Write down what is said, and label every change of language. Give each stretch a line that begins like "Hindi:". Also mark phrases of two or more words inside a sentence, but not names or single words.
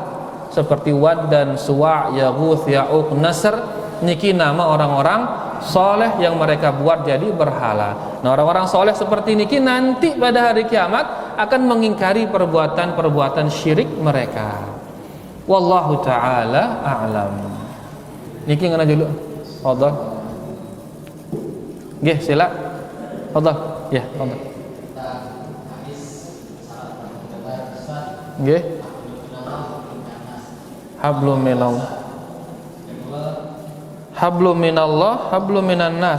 Indonesian: Seperti Wad dan Suwa', Yaghuth, Ya'uq, Nasr, niki nama orang-orang soleh yang mereka buat jadi berhala. Nah, orang-orang soleh seperti niki nanti pada hari kiamat akan mengingkari perbuatan-perbuatan syirik mereka.
Arabic: والله تعالى أعلم.
Indonesian: Niki ngana dulu. Fadhal. Nggih, sila. Fadhal. Ya, fadhal. Nggih.
Arabic: حبل من الله. حبل من الله، حبل من الناس.